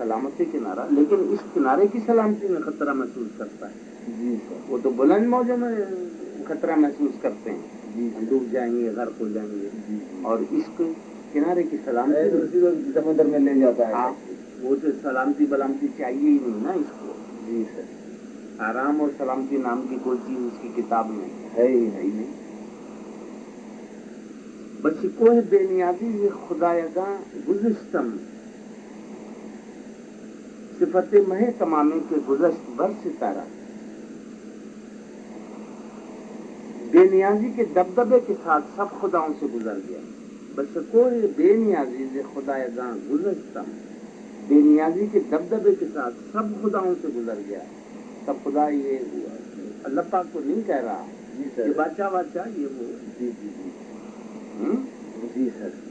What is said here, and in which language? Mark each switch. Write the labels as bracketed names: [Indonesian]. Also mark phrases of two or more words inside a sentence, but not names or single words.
[Urdu] سلامتی کنارہ، لیکن اس کنارے کی سلامتی میں خطرہ محسوس کرتا ہے، جی سر، وہ تو بلند موجوں میں خطرہ محسوس کرتے ہیں، جی، ڈوب جائیں گے، غرق ہو جائیں گے، جی، اور عشق کنارے کی سلامتی سمندر میں لے جاتا ہے، ہاں، وہ تو سلامتی بلامتی چاہیے ہی نہیں نا اس کو، جی سر، آرام اور سلامتی نام کی کوئی چیز اس کی کتاب میں ہے ہی نہیں۔ [Persian] بشکوہ بے نیازی یہ خدایگاں گزشتم، صفت مہ تمامے کے گزشت بر ستارہ، بے نیازی [Urdu] کے دبدبے کے ساتھ سب خداؤں سے گزر گیا، [Persian] بشکوہ بے نیازی یہ خدایگاں گزشتم، [Urdu] بے نیازی کے دبدبے کے ساتھ سب خداؤں سے گزر گیا، سب خدا یہ اللہ پاک کو نہیں کہہ رہا، جی سر، یہ بادشاہ یہ وہ، جی جی جی، جی سر،